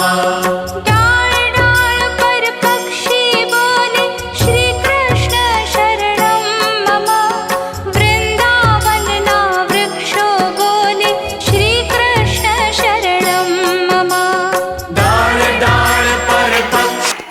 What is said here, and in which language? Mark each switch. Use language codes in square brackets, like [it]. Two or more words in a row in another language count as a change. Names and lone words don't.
[hi] डाल डाल पर पक्षी बोले [sa] श्री कृष्ण शरणं मम [gu] વૃંદાવન ના વૃક્ષો બોલે [sa] श्री कृष्ण शरणं मम [hi] डाल डाल पर पक्षी